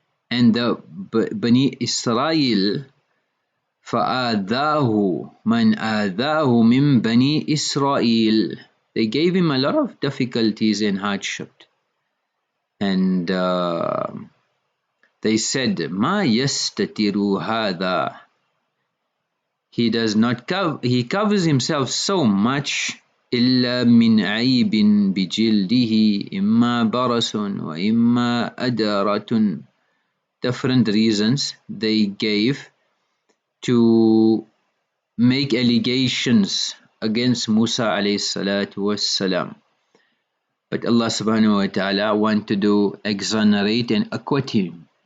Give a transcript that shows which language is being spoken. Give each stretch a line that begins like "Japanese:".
English: And the Bani Israel,
Arabic: فَآذَاهُ مَنْ آذَاهُ مِنْ بَنِي إِسْرَائِيل,
English: they gave him a lot of difficulties and hardship. And they said,
Arabic: مَا يَسْتَتِرُ هَذَا,
English: he does not cover, he covers himself so much
Arabic: إلا من عيب بجلده إما برص وإما أدرة.
English: Different reasons they gave to make allegations against Musa alayhi salatu wassalam. But Allah subhanahu wa ta'ala wanted to exonerate and acquit him.